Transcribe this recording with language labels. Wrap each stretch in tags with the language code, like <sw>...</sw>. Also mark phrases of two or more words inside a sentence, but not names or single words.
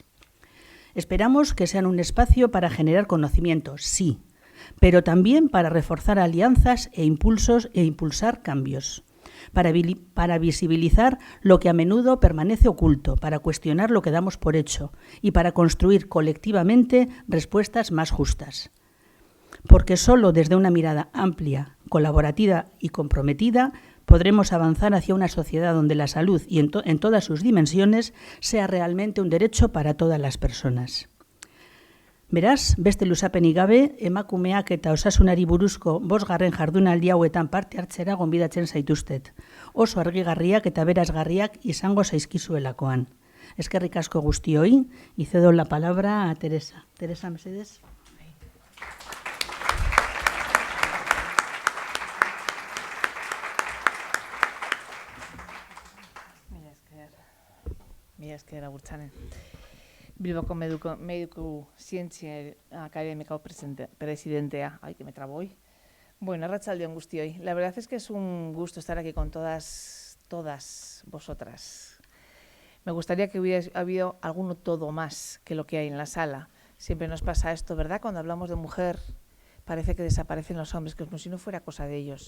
<es>Esperamos que sean un espacio para generar conocimiento, sí, pero también para reforzar alianzas e impulsar cambios, para visibilizar lo que a menudo permanece oculto, para cuestionar lo que damos por hecho y para construir colectivamente respuestas más justas. Porque solo desde una mirada amplia, colaborativa y comprometida podremos avanzar hacia una sociedad donde la salud y en todas sus dimensiones sea realmente un derecho para todas las personas.</es> <eu>Beraz, beste luzapenik gabe, emakumeak eta osasunari buruzko 5. jardunaldi hauetan parte hartzera gonbidatzen zaituztet. Oso argigarriak eta berazgarriak izango zaizkizuelakoan. Eskerrik asko guztioi,</eu> <es>y cedo la palabra a Teresa. Teresa,</es> <eu>mesedez. Mila esker agurtzanen. Bilboko Mediku Zientzia Akademiko presidentea.</eu> <es>Ay, que me trabo hoy.</es> <eu>Bueno, arratsaldeon guztioi.</eu> <es>La verdad es que es un gusto estar aquí con todas vosotras. Me gustaría que hubiera habido alguno todo más que lo que hay en la sala. Siempre nos pasa esto, ¿verdad? Cuando hablamos de mujer, parece que desaparecen los hombres, que como si no fuera cosa de ellos.</es>